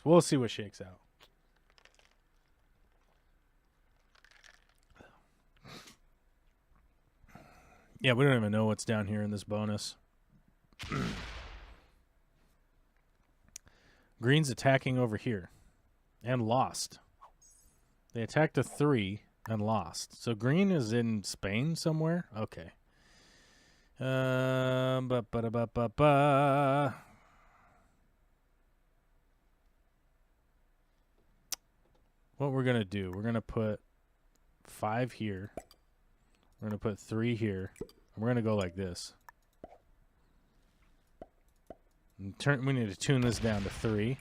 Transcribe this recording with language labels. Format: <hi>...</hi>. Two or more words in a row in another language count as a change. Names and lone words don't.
<en>We'll see what shakes out. Yeah, we don't even know what's down here in this bonus. Green's attacking over here. and lost. They attacked a 3 and lost. So green is in Spain somewhere? Okay. Ba ba ba ba ba. What we're going to do, we're going to put 5 here. We're going to put 3 here. And we're going to go like this. We need to tune this down to 3.</en>